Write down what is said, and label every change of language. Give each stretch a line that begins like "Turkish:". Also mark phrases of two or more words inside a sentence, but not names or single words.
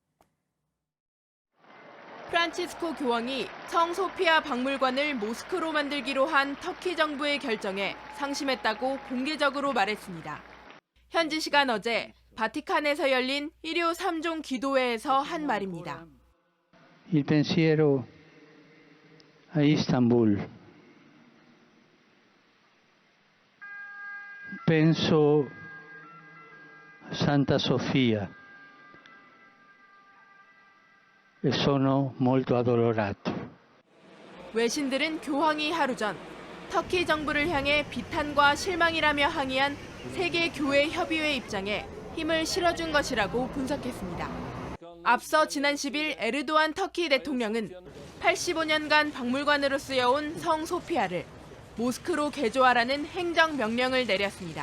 Korean: 프란치스코 교황이 성소피아 박물관을 모스크로 만들기로 한 터키 정부의 결정에 상심했다고 공개적으로 말했습니다. 현지 시간 어제 바티칸에서 열린 일요 3종 기도회에서 한 말입니다.
Italian: Il pensiero a Istanbul. Penso Santa Sofia. E sono molto addolorato.
Korean: 외신들은 교황이 하루 전 터키 정부를 향해 비탄과 실망이라며 항의한 세계 교회 협의회 입장에 힘을 실어준 것이라고 분석했습니다. 앞서 지난 10일 에르도안 터키 대통령은 85년간 박물관으로 쓰여온 성 소피아를 모스크로 개조하라는 행정명령을 내렸습니다.